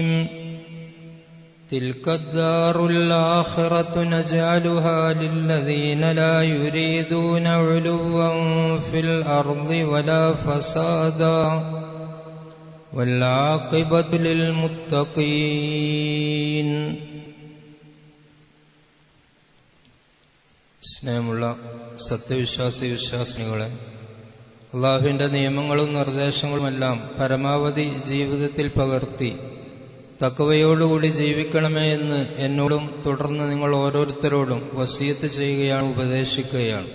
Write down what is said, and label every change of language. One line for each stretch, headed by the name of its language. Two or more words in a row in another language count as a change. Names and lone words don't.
Arabic: تلك الدار الآخرة نجعلها للذين لا يريدون علوا في الأرض ولا فسادا والعاقبة للمتقين.
Malayalam: സ്നേഹമുള്ള സത്യവിശ്വാസി വിശ്വാസികളെ, അള്ളാഹുവിൻ്റെ നിയമങ്ങളും നിർദ്ദേശങ്ങളുമെല്ലാം പരമാവധി ജീവിതത്തിൽ പകർത്തി തഖ്വയോടുകൂടി ജീവിക്കണമേ എന്ന് എന്നോടും തുടർന്ന് നിങ്ങൾ ഓരോരുത്തരോടും വസിയത്ത് ചെയ്യുകയാണ്, ഉപദേശിക്കുകയാണ്.